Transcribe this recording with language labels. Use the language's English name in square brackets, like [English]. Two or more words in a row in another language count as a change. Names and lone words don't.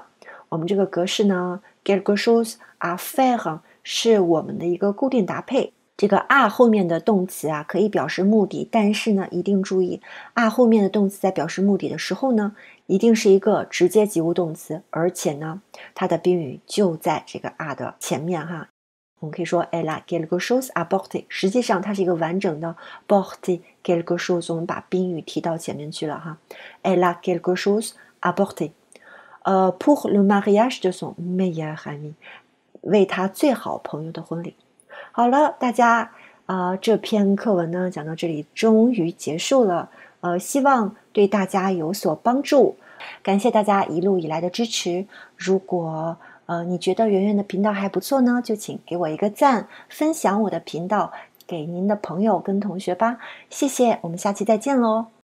[Chinese] 我们这个格式呢 [French] quelque chose à faire [Chinese] 是我们的一个固定搭配，这个 à 后面的动词可以表示目的，但是呢一定注意 à 后面的动词在表示目的的时候呢一定是一个直接及物动词，而且呢它的宾语就在这个 à 的前面我们可以说 [French] elle a quelque chose à porter， [Chinese] 实际上它是一个完整的 [French] porter quelque chose， [Chinese] 我们把宾语提到前面去了 [French] Elle a quelque chose à porter pour le mariage de son meilleur ami， [Chinese] 为他最好朋友的婚礼。好了，大家这篇课文呢讲到这里终于结束了，希望对大家有所帮助，感谢大家一路以来的支持。如果你觉得圆圆的频道还不错呢，就请给我一个赞，分享我的频道给您的朋友跟同学吧，谢谢，我们下期再见喽。